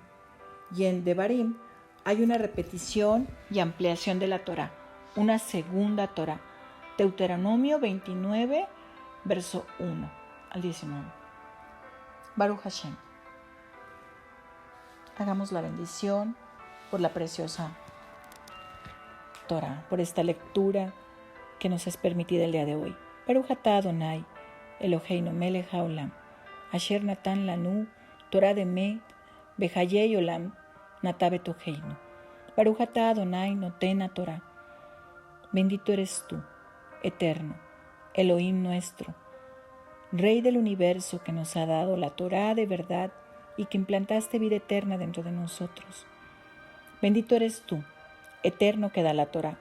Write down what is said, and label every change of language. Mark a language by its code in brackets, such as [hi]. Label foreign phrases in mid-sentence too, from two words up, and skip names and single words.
[es] Y en Devarim hay una repetición y ampliación de la Torá, una segunda Torá, Deuteronomio 29, verso 1 al 19. [he] ברוך השם. [es] Hagamos la bendición por la preciosa Torá, por esta lectura que nos es permitida el día de hoy. [he] ברוך אתה אדוני, אלוהינו מלך העולם, אשר נתן לנו תורת אמת, וחיי עולם, נטע בתוכנו. ברוך אתה אדוני נותן התורה. [es] Bendito eres tú, eterno, Elohim nuestro, Rey del universo, que nos ha dado la Torá de verdad y que implantaste vida eterna dentro de nosotros. Bendito eres tú, eterno, que da la Torá.